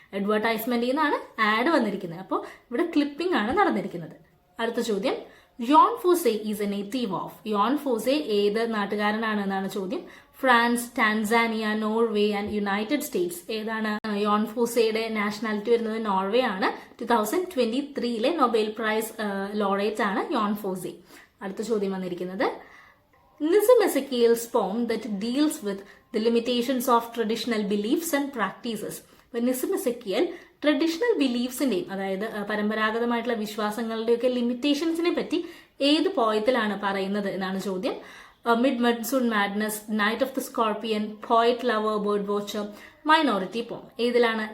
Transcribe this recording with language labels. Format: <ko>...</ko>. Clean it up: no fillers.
<ml>അഡ്വർടൈസ്മെന്റിൽ നിന്നാണ് ആഡ് വന്നിരിക്കുന്നത്. അപ്പോൾ ഇവിടെ ക്ലിപ്പിംഗ് ആണ് നടന്നിരിക്കുന്നത്. അടുത്ത ചോദ്യം യോൺ Fosse</ml> <en>Is a native of.</en> <ml>യോൺ Fosse ഏത് നാട്ടുകാരനാണ് എന്നാണ് ചോദ്യം. France, Tanzania, Norway and United States. ഏതാണ്? യോൺ ഫോസയുടെ നാഷണാലിറ്റി വരുന്നത് നോർവേ ആണ്. 2023 നൊബേൽ പ്രൈസ് ലോറേറ്റ് ആണ് യോൺ ഫോസെ. അടുത്ത ചോദ്യം വന്നിരിക്കുന്നത്</ml> <en>Nissim Ezekiel's poem that deals with the limitations of traditional beliefs and practices.</en> <ml>Nissim എസെക്കിയൽ traditional ബിലീഫ്സിന്റെയും അതായത് പരമ്പരാഗതമായിട്ടുള്ള വിശ്വാസങ്ങളുടെയൊക്കെ ലിമിറ്റേഷൻസിനെ പറ്റി ഏത് പോയത്തിലാണ് പറയുന്നത് എന്നാണ് ചോദ്യം. Mid monsoon madness, knight of the scorpion, poet lover, bird watcher, minority പോം. ഏതിലാണ്?</ml>